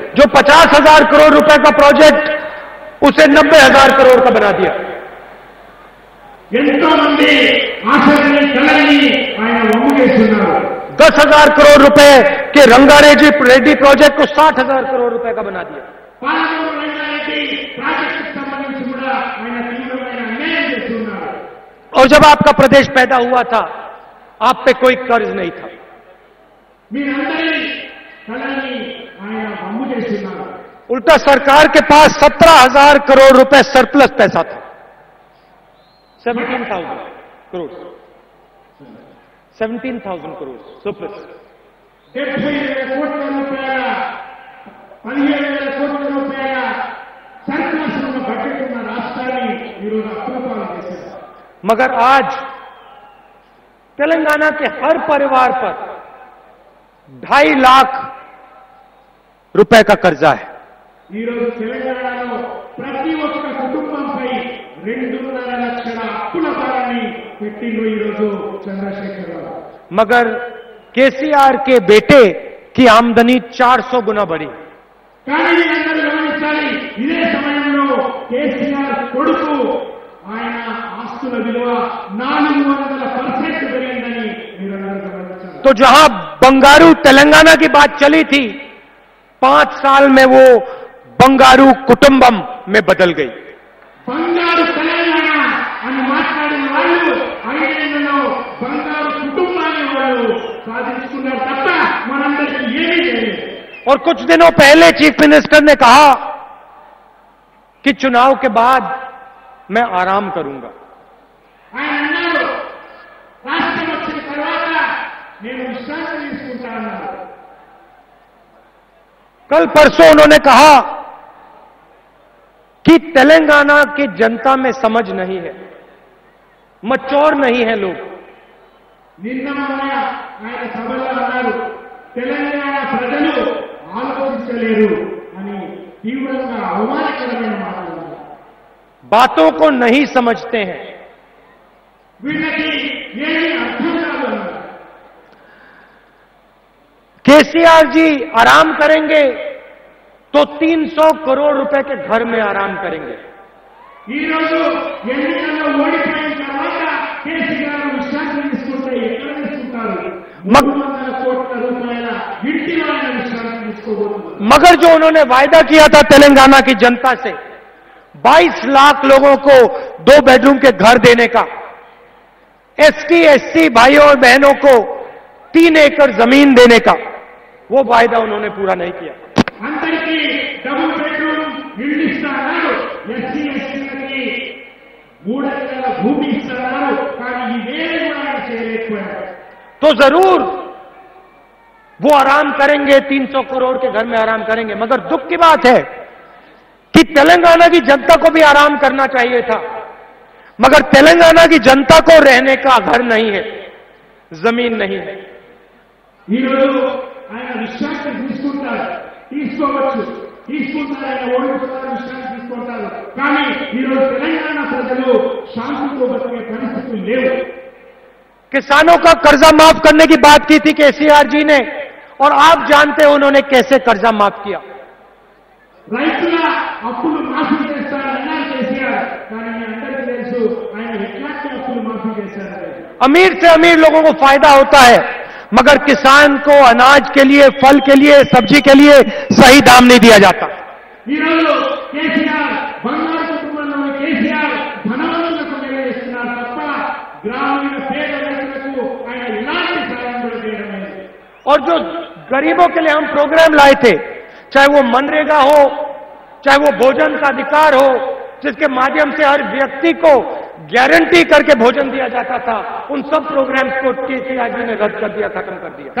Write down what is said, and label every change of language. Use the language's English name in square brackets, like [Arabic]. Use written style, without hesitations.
[Hindi] जो 50,000 करोड़ रुपए का प्रोजेक्ट उसे 90,000 करोड़ का बना दिया. [Telugu] ఎంతో మంది ఆశలని, కళని ఆయన వమ్ముగేస్తున్నారు. [Hindi] 10,000 करोड़ रुपए के रंगारेड्डी प्रोजेक्ट को 60,000 करोड़ रुपए का बना दिया. [Telugu] పాలమూరు రంగారెడ్డి ప్రాజెక్టుకు సంబంధించి కూడా ఆయన తీవ్రమైన అన్యాయం చేస్తున్నారు. [Hindi] और जब आपका प्रदेश पैदा हुआ था आप पे कोई कर्ज नहीं था. [Telugu] మీరందరి కళని ఆయన అమ్ము చేస్తున్నారు. [Hindi] उल्टा सरकार के पास 17,000 करोड़ रुपए सरप्लस पैसा था. 17,000 करोड़ 17,000 करोड़ सरप्लस. [Telugu] 70,000 కోట్ల రూపాయల 15,000 కోట్ల రూపాయల సర్ప్లస్ ఉన్న బడ్జెట్ ఉన్న రాష్ట్రాన్ని ఈరోజు అప్రపాలు చేశారు. [Hindi] मगर आज तेलंगाना के हर परिवार पर 2.5 लाख रुपए का कर्जा है. [Telugu] ఈరోజు తెలంగాణలో ప్రతి ఒక్క కుటుంబంపై 2.5 లక్షల అప్పుల భారాన్ని పెట్టిండు ఈరోజు చంద్రశేఖరరావు. [Hindi] मगर केसीआर के बेटे की आमदनी 400 गुना बढ़ी. [Telugu] కానీ మీరందరూ గమనించాలి, ఇదే సమయంలో కేసీఆర్ కొడుకు ఆయన ఆస్తుల విలువ 400% పెరిగిందని మీరందరూ గమనించాలి. [Hindi] तो जहां बंगारू तेलंगाना की बात चली थी 5 साल में वो बंगारू कुटुंबम में बदल गई. [Telugu] బంగారు తెలంగాణ అని మాట్లాడిన వాళ్ళు 5 ఏళ్లలో బంగారు కుటుంబాన్ని వాళ్ళు సాధించుకున్నారు తప్ప మనందరికీ ఏమీ చేయలేదు. [Hindi] और कुछ दिनों पहले चीफ मिनिस्टर ने कहा कि चुनाव के बाद मैं आराम करूंगा. [Telugu] ఆయన అన్నారు, రాష్ట్రం వచ్చిన తర్వాత నేను విశ్రాంతి తీసుకుంటా అన్నారు. [Hindi] कल परसों उन्होंने कहा कि तेलंगाना की जनता में समझ नहीं है, मैच्योर नहीं है लोग. [Telugu] నిన్న మొన్న ఆయన సభలో అన్నారు, తెలంగాణ ప్రజలు ఆలోచించలేరు అని తీవ్రంగా అవమానకరమైన మాటలు అన్నారు. [Hindi] बातों को नहीं समझते हैं. [Telugu] వీళ్ళకి ఏమీ అర్థం కాదు అన్నారు. [Hindi] केसीआर जी आराम करेंगे तो 300 करोड़ रुपए के घर में आराम करेंगे. [Telugu] ఈ రోజు ఎన్నికల్లో ఓడిపోయిన తర్వాత కేసీఆర్ విశ్రాంతి తీసుకుంటే ఎక్కడ తీసుకుంటారు? 300 కోట్ల రూపాయల ఇంటిలో ఆయన విశ్రాంతి తీసుకోబోతున్నారు. [Hindi] मगर जो उन्होंने वायदा किया था तेलंगाना की जनता से 22 लाख लोगों को 2 बेडरूम के घर देने का, एसटी एससी भाइयों और बहनों को 3 एकड़ जमीन देने का, वो वायदा उन्होंने पूरा नहीं किया. [Telugu] అందరికీ డబుల్ బెడ్రూమ్ ఇల్లు ఇస్తున్నారు, ఎస్సీ ఎస్టీలకి 3 ఎకరాల భూమి ఇస్తున్నారు. కానీ ఇవేమీ కూడా ఆయన చేయలేకపోయారు. [Hindi] तो जरूर वो आराम करेंगे, 300 करोड़ के घर में आराम करेंगे. मगर दुख की बात है कि तेलंगाना की जनता को भी आराम करना चाहिए था. मगर तेलंगाना की जनता को रहने का घर नहीं है, जमीन नहीं है. [Telugu] ఈరోజు ఆయన విశ్రాంతి తీసుకుంటారు, తీసుకోవచ్చు, తీసుకుంటారు. ఆయన ఓడిపోతారు, విశ్రాంతి తీసుకుంటారు. కానీ ఈరోజు తెలంగాణ ప్రజలు శాంతితో బతికే పరిస్థితులు లేవు. [Hindi] किसानों का कर्जा माफ करने की बात की थी केसीआर जी ने, और आप जानते हैं उन्होंने कैसे कर्जा माफ किया. [Telugu] రైతుల అప్పులు మాఫీ చేస్తారన్నారు కేసీఆర్. కానీ మీ అందరికీ తెలుసు ఆయన ఎట్లాంటి అప్పులు మాఫీ చేశారు. [Hindi] अमीर से अमीर लोगों को फायदा होता है, मगर किसान को अनाज के लिए, फल के लिए, सब्जी के लिए सही दाम नहीं दिया जाता. [Telugu] ఈరోజు కేసీఆర్ బంగారు కుటుంబంలోని కేసీఆర్ ధనవంతులకు మేలు చేస్తున్నారు తప్ప గ్రామీణ పేద రైతులకు ఆయన ఎలాంటి సాయం కూడా చేయడం లేదు. [Hindi] और जो गरीबों के लिए हम प्रोग्राम लाए थे, चाहे वो मनरेगा हो, चाहे वो भोजन का अधिकार हो, जिसके माध्यम से हर व्यक्ति को गारंटी करके भोजन दिया जाता था, उन सब प्रोग्राम्स को केसीआर जी ने रद्द कर दिया, खत्म कर दिया.